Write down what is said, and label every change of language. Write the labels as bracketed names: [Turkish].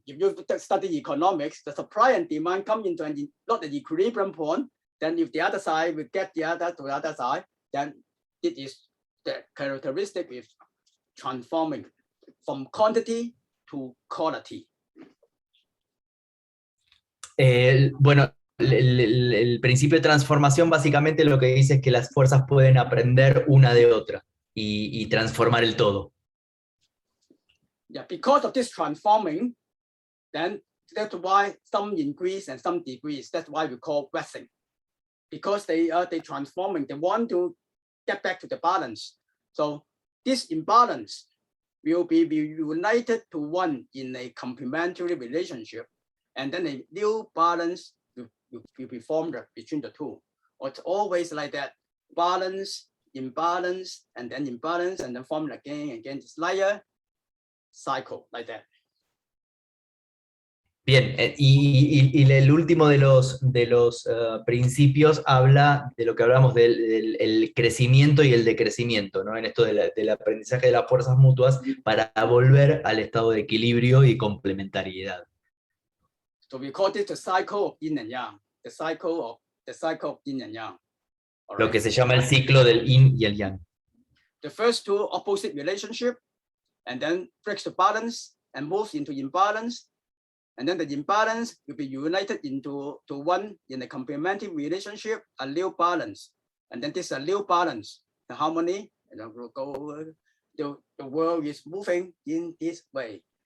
[English] If you study economics, the supply and demand come into not the equilibrium point. Then if the other side will get the other to the other side, then it is the characteristic is transforming from quantity to quality. [Spanish] Bueno, el principio de transformación básicamente lo que dice es que las fuerzas pueden aprender una de otra y transformar el todo. [English] Yeah, because of this transforming, then that's why some increase and some decrease. That's why we call waxing. Because they transforming, they want to get back to the balance. So this imbalance will be united to one in a complementary relationship, and then a new balance will be formed between the two. Or it's always like that: balance, imbalance, and then form again. It's like a cycle like that. [Spanish] Bien, y el último de los principios habla de lo que hablamos del crecimiento y el decrecimiento, ¿no? En esto del aprendizaje de las fuerzas mutuas para volver al estado de equilibrio y complementariedad. [English] So we call it the cycle of yin and yang, the cycle of yin and yang. All [Spanish] Lo [English] right? [Spanish] que se llama el ciclo del yin y el yang. [English] The first two opposite relationship, and then breaks the balance and moves into imbalance. And then the imbalance will be united into one in a complementary relationship, a new balance. And then this is a new balance, the harmony, and then we'll go, the world is moving in this way.